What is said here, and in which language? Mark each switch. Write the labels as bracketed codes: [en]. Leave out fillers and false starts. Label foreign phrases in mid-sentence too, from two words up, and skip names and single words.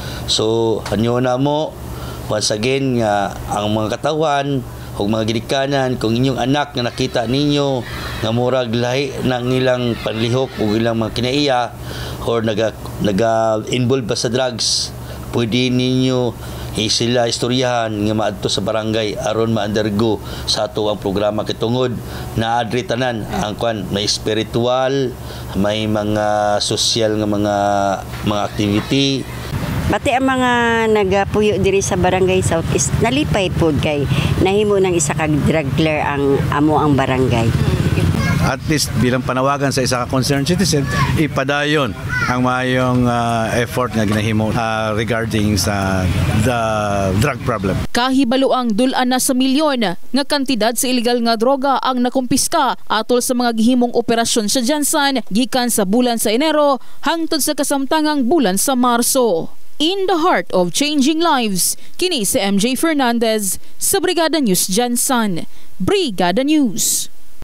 [ceb] So, hanyo na mo [en] once again [ceb] nga ang mga katawan o mga ginikanan, kung inyong anak nga nakita ninyo nga murag lahi ng ilang panlihok o ilang mga kinaiya or naga-involve pa sa drugs, pwede ninyo sila istoryahan nga maadto sa barangay aron ma-undergo sa ato ang programa kitungod na adri tanan ang kwan, may spiritual, may mga social nga mga activity. Pati ang mga nagapuyo diri sa barangay Southeast nalipay pod kay nahimo ng isa ka [en] drug clear [ceb] ang amo ang barangay. At least bilang panawagan sa isa ka [en] concerned citizen, [ceb] ipadayon ang mayong effort nga ginahimo regarding sa [en] the drug problem. [ceb] Kahibalo ang dulan na sa milyon nga kantidad sa illegal nga droga ang nakumpiska atol sa mga gihimong operasyon sa Jensan gikan sa bulan sa Enero hangtod sa kasamtangang bulan sa Marso. [en] In the heart of changing lives, [ceb] kini si MJ Fernandez sa Brigada News Jensan. Brigada News.